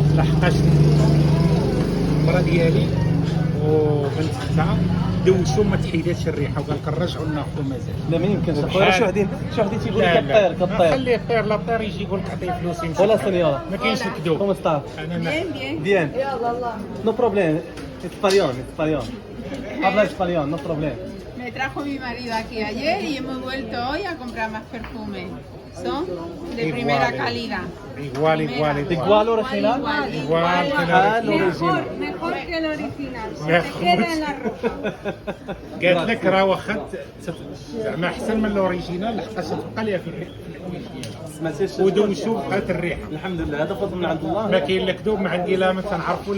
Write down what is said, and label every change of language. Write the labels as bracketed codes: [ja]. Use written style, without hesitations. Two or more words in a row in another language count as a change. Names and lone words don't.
[ar] لحقاش المراه ديالي وبنت اختها دوشوا ما تحيداتش الريحه وقال لك نرجعوا ناخذوا مازال. لا ما يمكنش اخويا. شي وحدين تيقول لك كطير كطير. خليه يطير لا طير يجي يقول لك عطيه فلوس يمشي. ولا سنيورا ما كاينش الكذوب. [es] Cómo estar? [ar] انا [es] Bien. [en] No problem. [es] Español. Habla español, [en] no problem. [es] Me trajo mi marido aquí ayer y hemos vuelto hoy a comprar más perfumes. Son de primera calidad. igual. Igual original. igual que Ah, el original. Mejor que el original. Ya, Se queda en la ropa. [ar] قالت لك راه واخا زعما احسن من الاوريجينال لحقاش تبقى ليها في الريحه سمعتيش؟ ودوشوا بقات الريحه. الحمد لله هذا فضل من عند الله. ما كاين لا كذوب ما عندي لا ما تنعرفوا